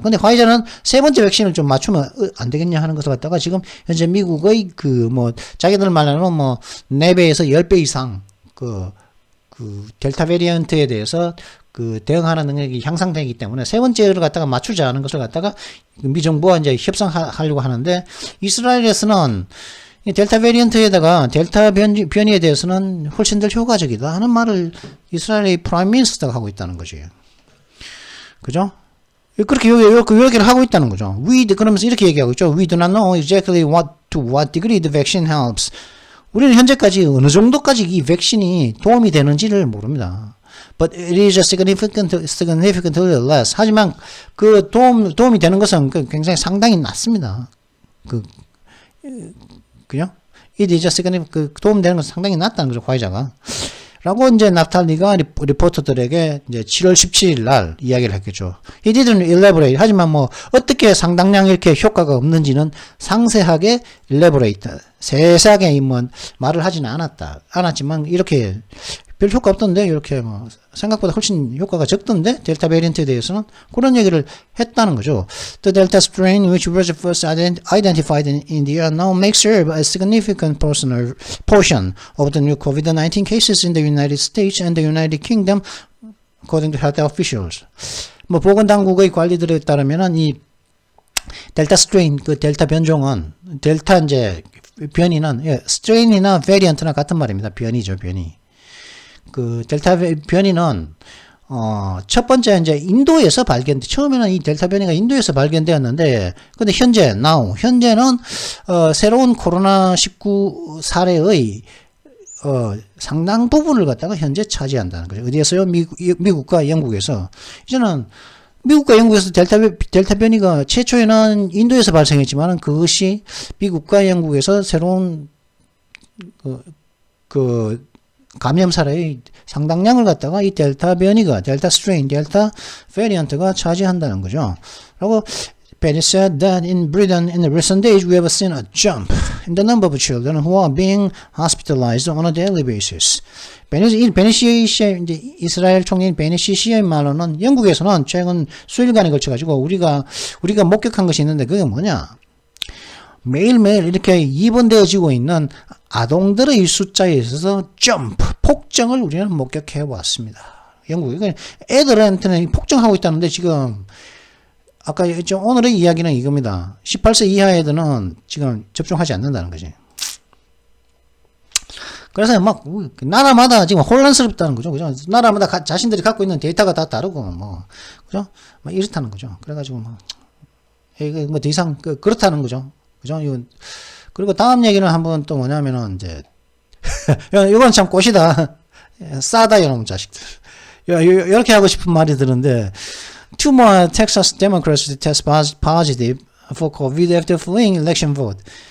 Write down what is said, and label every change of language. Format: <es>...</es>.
<ko>근데 화이자는 세 번째 백신을 좀 맞추면 안 되겠냐 하는 것을 갖다가 지금 현재 미국의 그 뭐 자기들 말로는 뭐 4배에서 10배 이상 그 델타 베리언트에 대해서 그 대응하는 능력이 향상되기 때문에 세 번째를 갖다가 맞추자는 것을 갖다가 미 정부와 이제 협상하려고 하는데 이스라엘에서는 이 델타 베리언트에다가 델타 변이에 대해서는 훨씬 더 효과적이다 하는 말을 이스라엘의 프라임 미니스터가 하고 있다는 거지. 그죠? 그렇게 얘기를 하고 있다는 거죠. 그러면서 이렇게 얘기하고 있죠.</ko> <en>We do not know exactly to what degree the vaccine helps.</en> <ko>우리는 현재까지 어느 정도까지 이 백신이 도움이 되는지를 모릅니다.</ko> <en>But it is significantly less.</en> <ko>하지만 그 도움이 되는 것은 굉장히 상당히 낮습니다. 그죠?</ko> <en>It is significant,</en> <ko>도움되는 것은 상당히 낮다는 거죠, 화이자가. 라고 이제 나프탈리가 리포터들에게 이제 7월 17일 날 이야기를 했겠죠.</ko> <en>He didn't elaborate.</en> <ko>하지만 뭐 어떻게 상당량 이렇게 효과가 없는지는 상세하게 elaborate. 세세하게 뭐 말을 하지는 않았지만 이렇게 별 효과 없던데 이렇게 뭐 생각보다 훨씬 효과가 적던데 델타 베리언트에 대해서는 그런 얘기를 했다는 거죠.</ko> <en>The Delta strain which was first identified in India now may serve a significant portion of the new COVID-19 cases in the United States and the United Kingdom, according to health officials.</en> <ko>뭐 보건당국의 관리들에 따르면은 이 델타 스트레인 그 델타 변종은 델타 이제 변이는 스트레인이나 베리언트나 같은 말입니다. 변이죠, 변이. 그 델타 변이는 첫 번째 이제 인도에서 처음에는 이 델타 변이가 인도에서 발견되었는데 근데 현재는 새로운 코로나 19 사례의 상당 부분을 갖다가 현재 차지한다는 거죠. 어디에서요? 미국과 영국에서. 이제는 미국과 영국에서 델타 변이가 최초에는 인도에서 발생했지만 그것이 미국과 영국에서 새로운 감염 사례의 상당량을 갖다가 이 델타 변이가, 델타 스트레인, 델타 베리언트가 차지한다는 거죠. 그리고</ko> <en>Penny said that in Britain in the recent days we have seen a jump in the number of children who are being hospitalized on a daily basis.</en> <ko>베니 씨의 이제 이스라엘 총리인 베니 씨의 말로는 영국에서는 최근 수일간에 걸쳐 가지고 우리가 목격한 것이 있는데 그게 뭐냐? 매일매일 이렇게 입원되어지고 있는 아동들의 숫자에 있어서 폭증을 우리는 목격해 왔습니다. 영국이 애들한테는 폭증하고 있다는데 지금 아까 좀 오늘의 이야기는 이겁니다. 18세 이하 애들은 지금 접종하지 않는다는 거지. 그래서 막 나라마다 지금 혼란스럽다는 거죠. 그죠? 나라마다 자신들이 갖고 있는 데이터가 다 다르고 뭐 그죠? 막 이렇다는 거죠. 그래가지고 뭐 이거 뭐 더 이상 그렇다는 거죠. 그죠? 이건 그리고 다음 얘기는 한번 또 뭐냐면은 이제 이건 참 꽃이다. 싸다 이놈 자식들. 이렇게 하고 싶은 말이 드는데</ko> <en>two more Texas Democrats to test positive for COVID after fleeing election vote.</en>